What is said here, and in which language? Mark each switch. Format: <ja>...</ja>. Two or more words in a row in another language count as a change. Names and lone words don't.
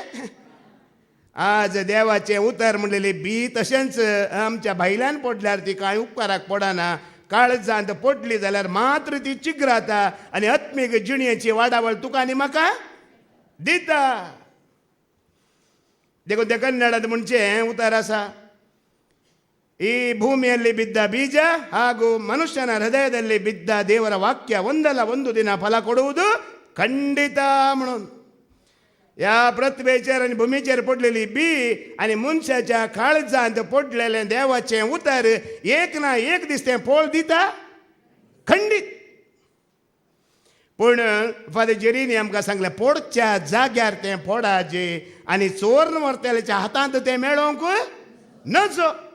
<kok>आज देवाचें उतर म्हणलेली बी तशेंच आमच्या भायल्यान पडल्यार ती कांय उपकाराक पडना. काळजांत पडली जाल्यार मात्र ती चिग्राता आनी आत्मीक जिणेची वाडावळ तुका आनी म्हाका दिता. देखून ते कन्नडांत म्हणचें उतर आसा,</kok> <kn>ಈ ಭೂಮಿಯಲ್ಲಿ ಬಿದ್ದ ಬೀಜ ಹಾಗೂ ಮನುಷ್ಯನ ಹೃದಯದಲ್ಲಿ ಬಿದ್ದ ದೇವರ ವಾಕ್ಯ ಒಂದಲ್ಲ ಒಂದು ದಿನ ಫಲ ಕೊಡುವುದು ಖಂಡಿತ म्हणून.</kn> <kok>या पृथ्वीचेर आनी भुमीचेर पडलेली बी आनी मनशाच्या काळजांत पडलेलें देवाचें उतर एक ना एक दीस तें फळ दिता खंडीत. पूण फादर जेरीनी आमकां सांगलें, पोडच्या जाग्यार तें पोडाचे आनी चोर व्हरतेल्याच्या हातांत तें मेळोवंक नजो.</kok>